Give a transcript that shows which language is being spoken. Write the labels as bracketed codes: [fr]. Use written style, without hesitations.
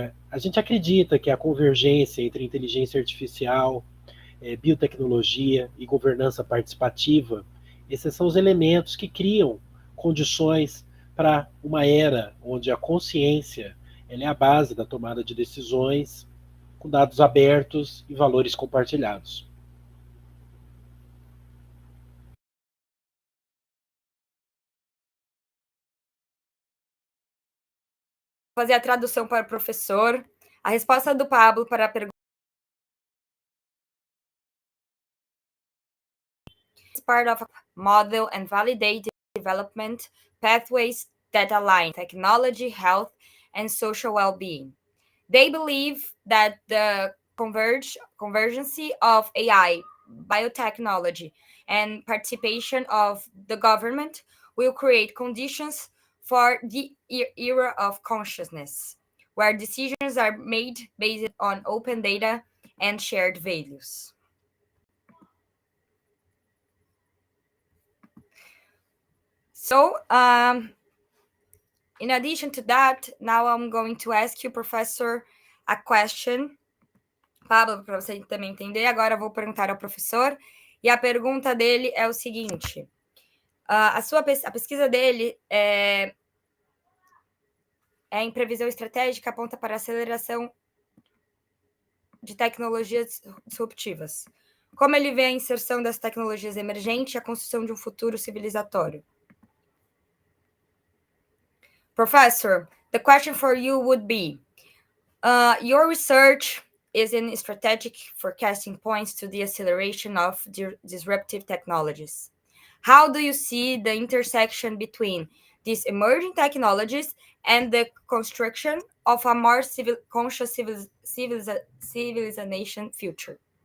[pt] A gente acredita que a convergência entre inteligência artificial, biotecnologia e governança participativa, esses são os elementos que criam condições para uma era onde a consciência ela é a base da tomada de decisões, com dados abertos e valores compartilhados. Vou fazer a tradução para o professor. A resposta do Pablo para a pergunta [en] part of a model and validate development pathways that align technology, health, and social well-being. They believe that the convergence of AI, biotechnology, and participation of the government will create conditions for the era of consciousness, where decisions are made based on open data and shared values. So, in addition to that, now I'm going to ask you, Professor, a question. [pt] Pablo, para você também entender, agora eu vou perguntar ao professor, e a pergunta dele é o seguinte: a pesquisa dele em previsão estratégica aponta para a aceleração de tecnologias disruptivas. Como ele vê a inserção das tecnologias emergentes e a construção de um futuro civilizatório? [en] Professor, the question for you would be, your research is in strategic forecasting points to the acceleration of disruptive technologies. How do you see the intersection between these emerging technologies and the construction of a more conscious civilization future?